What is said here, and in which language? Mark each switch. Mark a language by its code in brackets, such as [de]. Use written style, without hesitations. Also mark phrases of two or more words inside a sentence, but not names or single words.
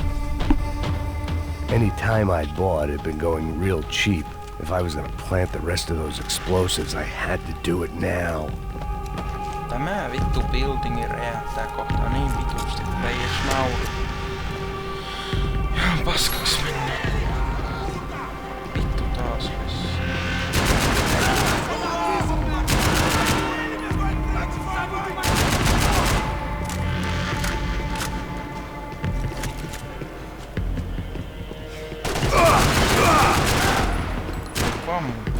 [en] Any time I'd bought had been going real cheap. If I was gonna plant the rest of those explosives, I had to do it now. [fi] Tämä vittu buildingi räjähtää kohta niin vitusti, että ei edes nauru. Ihan paskaks mennä. Vittu taas vessa. Pam.